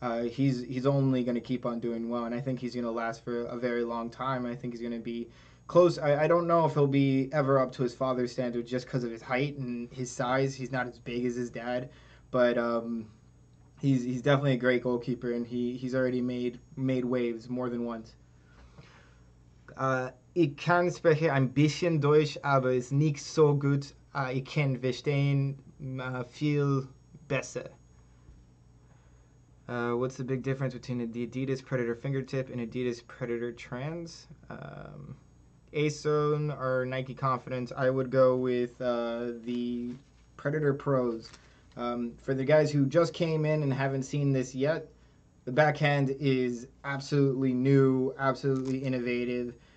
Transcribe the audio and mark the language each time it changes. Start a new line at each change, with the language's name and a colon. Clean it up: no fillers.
English: He's only going to keep on doing well, and I think he's going to last for a very long time. I think he's going to be close. I don't know if he'll be ever up to his father's standard just because of his height and his size. He's not as big as his dad, but he's definitely a great goalkeeper, and he's already made waves more than once.
German: Ich kann sprechen ein bisschen Deutsch, aber ist nicht so gut. Ich kann verstehen viel besser.
English: What's the big difference between the Adidas Predator Fingertip and Adidas Predator Trans? ASON or Nike Confidence? I would go with the Predator Pros. For the guys who just came in and haven't seen this yet, the backhand is absolutely new, absolutely innovative.